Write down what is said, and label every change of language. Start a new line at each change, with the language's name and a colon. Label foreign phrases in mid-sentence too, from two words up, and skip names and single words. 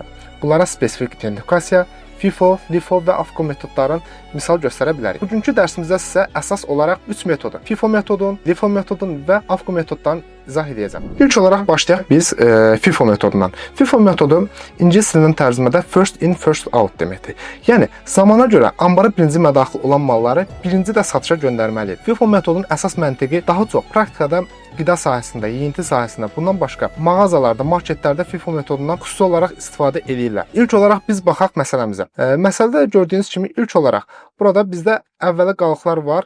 Azerbaijani: Bunlara spesifik identifikasiya, FIFO, LIFO və AFCO metodların misal göstərə bilərik. Bugünkü dərsimizdə sizə əsas olaraq 3 metodu, FIFO metodun, LIFO metodun və AFCO metodlarını izah edəcəm. İlk olaraq başlayaq biz FIFO metodundan. FIFO metodu ingilis dilindən tərcümədə
English: first in, first out
Azerbaijani: deməkdir. Yəni zamana görə ambara birinci mədaxil olan malları birinci də satışa göndərməliyik. FIFO metodunun əsas məntiqi daha çox praktikada qida sahəsində, yeyinti sahəsində, bundan başqa mağazalarda, marketlərdə FIFO metodundan xüsusi olaraq istifadə edirlər. İlk olaraq biz baxaq məsələmizə. Məsələdə gördüyünüz kimi ilk olaraq burada bizdə əvvələ qalıqlar var.